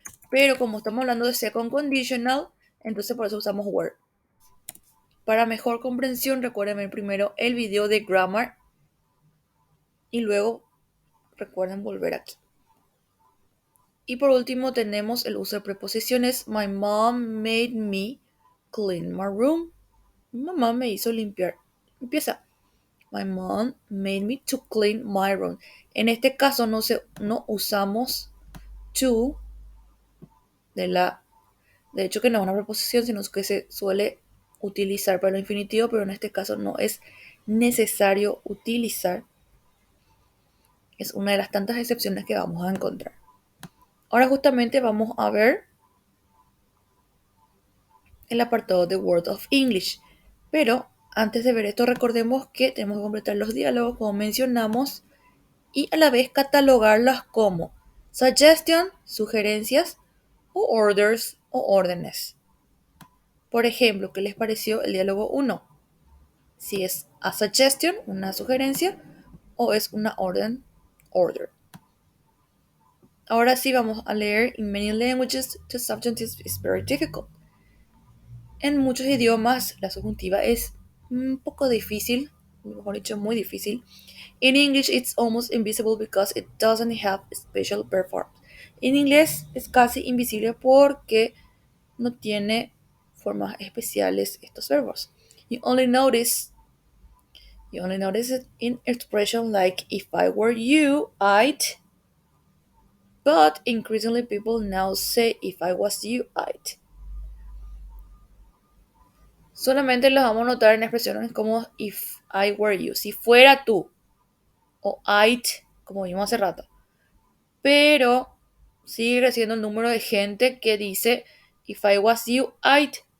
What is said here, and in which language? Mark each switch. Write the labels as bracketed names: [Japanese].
[Spanish] Pero como estamos hablando de second conditional, entonces por eso usamos were. Para mejor comprensión, recuerden ver primero el video de grammar y luego recuerden volver aquí. Y por último tenemos el uso de preposiciones. [English] My mom made me clean my room. [Spanish] Mi mamá me hizo limpiar. Empieza. [English] My mom made me to clean my room. [Spanish] En este caso no usamos to de hecho que no es una preposición, sino que se suele utilizar para lo infinitivo, pero en este caso no es necesario utilizar. Es una de las tantas excepciones que vamos a encontrar. Ahora justamente vamos a ver el apartado de Word of English. Pero antes de ver esto, recordemos que tenemos que completar los diálogos como mencionamos y a la vez catalogarlas como suggestion, sugerencias, o orders o órdenes. Por ejemplo, ¿qué les pareció el diálogo 1? Si es [English] a suggestion, [Spanish] una sugerencia, o es una orden, order. Ahora sí vamos a leer. [English] In many languages, the subjunctive is very difficult. [Spanish] En muchos idiomas la subjuntiva es un poco difícil, mejor dicho, muy difícil. [English] In English, it's almost invisible because it doesn't have special verb forms. [Spanish] En inglés es casi invisible porque no tiene formas especiales estos verbos. [English] You only notice it in expressions like if I were you, I'd. But increasingly people now say if I was you, I'd. [Spanish] Solamente los vamos a notar en expresiones como [English] if I were you. [Spanish] Si fuera tú, o I'd, como vimos hace rato. Pero sigue creciendo el número de gente que dice [English] if I was you, I'd.